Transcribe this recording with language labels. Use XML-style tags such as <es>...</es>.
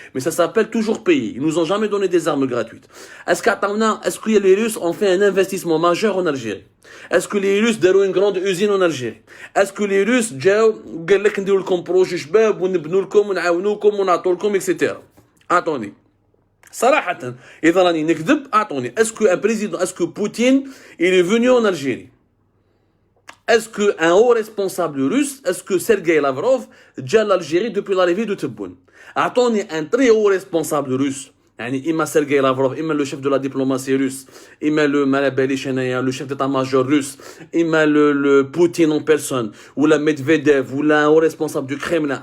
<fr>Mais ça s'appelle toujours payer. Ils nous ont jamais donné des armes gratuites. Est-ce que les Russes ont fait un investissement majeur en Algérie? Est-ce que les Russes ont une grande usine en Algérie? Est-ce que les Russes ont dit projet</fr> <ar>شباب ونبنوا لكم ونعاونوكم ونعطوا لكم</ar> <fr>etc. Attendez.</fr> <ar>صراحة إذا راني نكذب أعطوني.</ar> <fr>Est-ce que Poutine il est venu en Algérie? Est-ce qu'un haut responsable russe, est-ce que Sergei Lavrov</fr> <ar>جا</ar> <fr>l'Algérie depuis l'arrivée de Tebboune?</fr> <ar>أعطوني</ar> <fr>un très haut responsable russe.</fr> <ar>يعني إما سيرجي لافروف إما</ar> <fr>le chef de la diplomatie russe</fr> <ar>إما</ar> <fr>le chef d'état-major russe إما le Poutine en personne ou la Medvedev ou un haut responsable du Kremlin.</fr>